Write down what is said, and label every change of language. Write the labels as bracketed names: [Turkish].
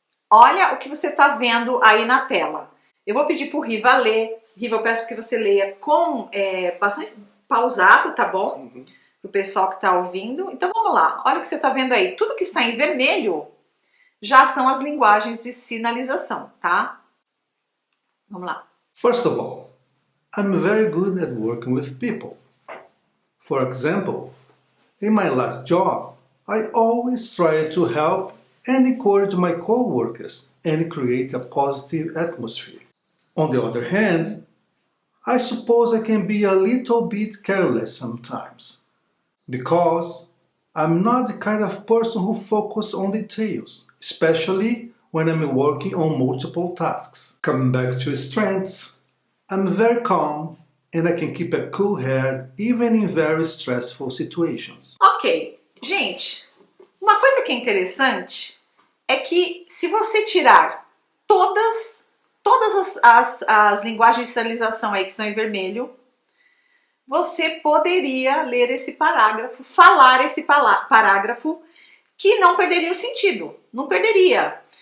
[Portuguese] Olha o que você está vendo aí na tela. Eu vou pedir para o Riva ler. Riva, eu peço que você leia com bastante pausado, tá bom? Para o pessoal que está ouvindo. Então vamos lá. Olha o que você está vendo aí. Tudo que está em vermelho já são as linguagens de sinalização, tá? Vamos lá. [English] First of all, I'm very good at working with people. For example, in my last job, I always tried to help and encourage my co-workers and create a positive atmosphere. On the other hand, I suppose I can be a little bit careless sometimes, because I'm not the kind of person who focuses on details, especially when I'm working on multiple tasks. Coming back to strengths, I'm very calm and I can keep a cool head even in very stressful situations. [Portuguese] Ok, gente, uma coisa que é interessante é que se você tirar todas as linguagens de sinalização aí que são em vermelho, você poderia ler esse parágrafo, falar esse parágrafo que não perderia o sentido, não perderia.